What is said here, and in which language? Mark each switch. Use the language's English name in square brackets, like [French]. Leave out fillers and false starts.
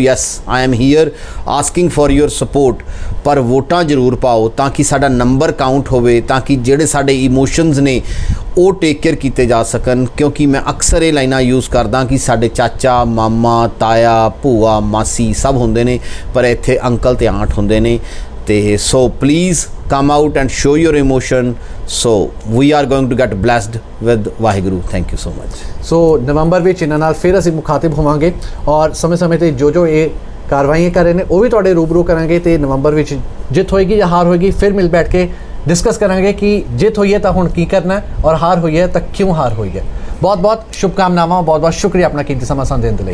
[English] yes, I am here asking for your support, [Punjabi] ਪਰ ਵੋਟਾਂ ਜ਼ਰੂਰ ਪਾਓ ਤਾਂ ਕਿ ਸਾਡਾ ਨੰਬਰ ਕਾਊਂਟ ਹੋਵੇ, ਤਾਂ ਕਿ ਜਿਹੜੇ ਸਾਡੇ ਇਮੋਸ਼ਨਸ ਨੇ ਉਹ ਟੇਕ ਕੇਅਰ ਕੀਤੇ ਜਾ ਸਕਣ। ਕਿਉਂਕਿ ਮੈਂ ਅਕਸਰ ਇਹ ਲਾਈਨਾਂ ਯੂਜ਼ ਕਰਦਾ ਕਿ ਸਾਡੇ ਚਾਚਾ, ਮਾਮਾ, ਤਾਇਆ, ਭੂਆ, ਮਾਸੀ ਸਭ ਹੁੰਦੇ ਨੇ, ਪਰ ਇੱਥੇ ਅੰਕਲ ਤੇ ਆਂਟ ਹੁੰਦੇ ਨੇ। [English] ਤੇ so please come out and show your emotion, so we are going to get blessed with Waheguru. thank you so much। [Punjabi] ਸੋ ਨਵੰਬਰ ਵਿੱਚ ਇਹਨਾਂ ਨਾਲ ਫਿਰ ਅਸੀਂ ਮੁਖਾਤਿਬ ਹੋਵਾਂਗੇ ਔਰ ਸਮੇਂ-ਸਮੇਂ ਤੇ ਜੋ ਇਹ ਕਾਰਵਾਈਆਂ ਕਰ ਰਹੇ ਨੇ ਉਹ ਵੀ ਤੁਹਾਡੇ ਰੂਬਰੂ ਕਰਾਂਗੇ, ਤੇ ਨਵੰਬਰ ਵਿੱਚ ਜਿੱਤ ਹੋਏਗੀ ਜਾਂ ਹਾਰ ਹੋਏਗੀ ਫਿਰ ਮਿਲ ਬੈਠ ਕੇ ਡਿਸਕਸ ਕਰਾਂਗੇ ਕਿ ਜਿੱਤ ਹੋਈ ਹੈ ਤਾਂ ਹੁਣ ਕੀ ਕਰਨਾ ਹੈ ਔਰ ਹਾਰ ਹੋਈ ਹੈ ਤਾਂ ਕਿਉਂ ਹਾਰ ਹੋਈ ਹੈ। ਬਹੁਤ ਬਹੁਤ ਸ਼ੁਭਕਾਮਨਾਵਾਂ, ਬਹੁਤ ਬਹੁਤ ਸ਼ੁਕਰੀਆ ਆਪਣਾ ਕੀਮਤੀ ਸਮਾਂ ਸਾਨੂੰ ਦੇਣ ਦੇ ਲਈ।